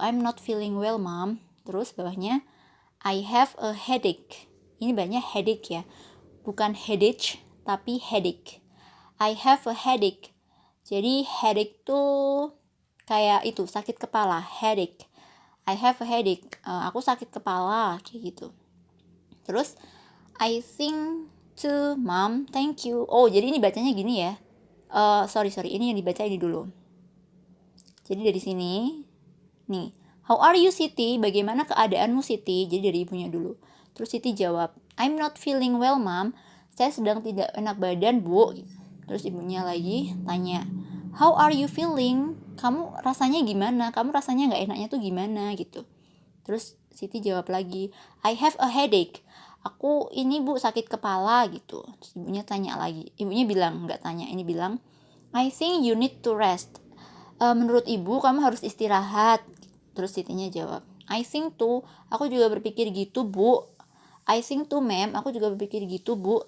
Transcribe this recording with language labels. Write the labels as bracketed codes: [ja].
[en] I'm not feeling well, Mom. [id] Terus bawahnya, [en] I have a headache. [id] Ini banyak headache ya. Bukan headache, tapi headache. [en] I have a headache. [id] Jadi headache tuh kayak itu, sakit kepala, [en] headache. I have a headache. [id] Aku sakit kepala kayak gitu. Terus [en] I think to Mom, thank you. [id] Oh, jadi ini bacanya gini ya. Sorry, ini yang dibaca ini dulu. Jadi dari sini, nih, [en] how are you Siti? [id] Bagaimana keadaanmu Siti? Jadi dari ibunya dulu. Terus Siti jawab, [en] I'm not feeling well Mom. [id] Saya sedang tidak enak badan Bu. Terus ibunya lagi tanya, [en] how are you feeling? [id] Kamu rasanya gimana? Kamu rasanya gak enaknya tuh gimana gitu. Terus Siti jawab lagi, [en] I have a headache. [id] Aku ini Bu sakit kepala gitu. Terus ibunya tanya lagi. Ibunya bilang, nggak tanya, ini bilang, [en] I think you need to rest. [id] Menurut ibu kamu harus istirahat. Terus Sitinya jawab, [en] I think too. [id] Aku juga berpikir gitu Bu. [en] I think too ma'am. [id] Aku juga berpikir gitu Bu.